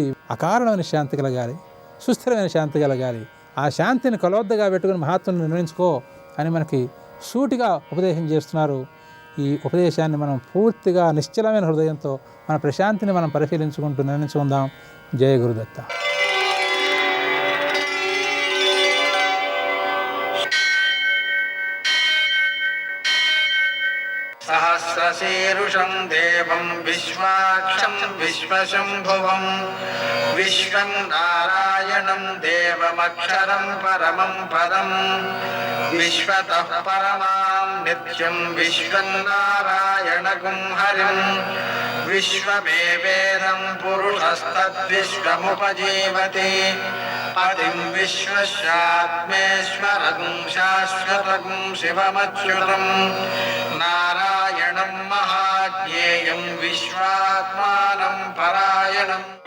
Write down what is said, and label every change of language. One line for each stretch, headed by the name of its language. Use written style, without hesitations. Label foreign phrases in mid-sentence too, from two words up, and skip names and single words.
Telugu: అకారణమైన శాంతి కలగాలి, సుస్థిరమైన శాంతి కలగాలి. ఆ శాంతిని కొలవద్దగా పెట్టుకుని మహాత్ములను నిర్ణయించుకో అని మనకి సూటిగా ఉపదేశం చేస్తున్నారు. ఈ ఉపదేశాన్ని మనం పూర్తిగా నిశ్చలమైన హృదయంతో మన ప్రశాంతిని మనం పరిశీలించుకుంటూ నిర్ణయించుకుందాం. జయ గురుదత్త.
Sanskrit: సహ सहस्रशीर्षं देवं विश्वाक्षं विश्वशम्भुवं विश्वं नारायणं देवमक्षरं परमं पदं विश्वतः परमां नित्यं विश्वं नारायणगुं हरिं विश्वमेवेदं पुरुषस्तद्विश्वमुपजीवति पतिं विश्वस्यात्मेश्वरगुं शाश्वतगुं शिवमच्युतं नारायणं महाज्ञेयं विश्वात्मानं परायणम्